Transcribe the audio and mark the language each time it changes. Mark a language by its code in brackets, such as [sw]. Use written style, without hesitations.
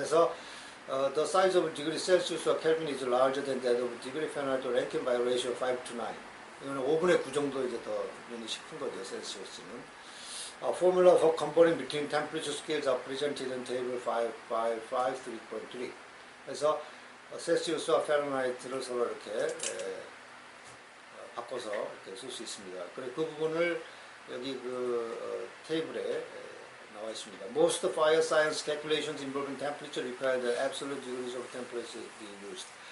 [en] 그래서 the size of degree Celsius or Kelvin is larger than that of degree Fahrenheit or Rankine by ratio 5 to 9. [ko] 이거는 5분의 9 정도 이제 더 유닛이 큰 거죠, 셀시우스는. [en] Formula for comparing between temperature scales are presented in table 5.3.3. [ko] 그래서 셀시우스와 파렌하이트를 서로 이렇게 바꿔서 이렇게 쓸 수 있습니다. 그래 그 부분을 여기 테이블에 나와 있습니다. [en] Most fire science calculations involving temperature require the absolute degrees of temperature be used.